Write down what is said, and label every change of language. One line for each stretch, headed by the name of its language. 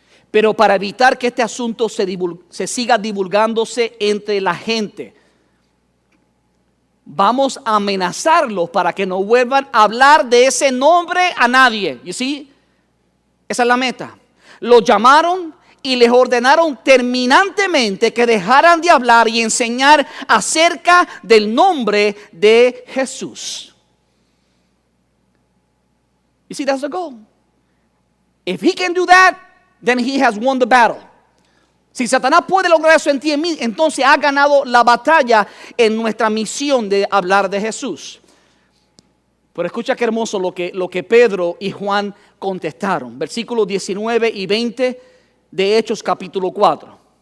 Spanish: Pero para evitar que este asunto se siga divulgándose entre la gente, vamos a amenazarlos para que no vuelvan a hablar de ese nombre a nadie. ¿Y sí? Esa es la meta. Los llamaron y les ordenaron terminantemente que dejaran de hablar y enseñar acerca del nombre de Jesús.
English: You see, that's the goal. If he can do that, then he has won the battle.
Spanish: Si Satanás puede lograr eso en ti y en mí, entonces ha ganado la batalla en nuestra misión de hablar de Jesús. Pero escucha qué hermoso lo que Pedro y Juan contestaron. Versículos 19 y 20 de Hechos capítulo 4.